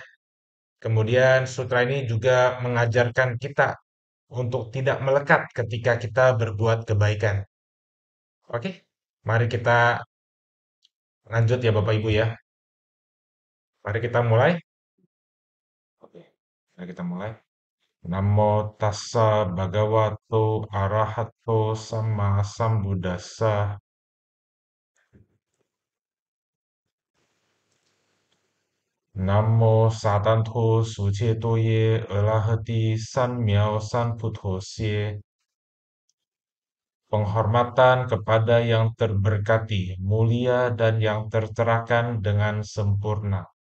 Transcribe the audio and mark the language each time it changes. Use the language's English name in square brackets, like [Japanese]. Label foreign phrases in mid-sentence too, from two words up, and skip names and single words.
[Indonesian] Kemudian sutra ini juga mengajarkan kita untuk tidak melekat ketika kita berbuat kebaikan. Oke, mari kita lanjut ya Bapak Ibu ya. Mari kita mulai. Oke, mari kita mulai. [Pali] Namo tassa bhagavato arahato sama sambuddhassa. Namo satanto sucetoye arahati sanmiao sanputhosie. [Indonesian] Penghormatan kepada yang terberkati, mulia dan yang tercerahkan dengan sempurna.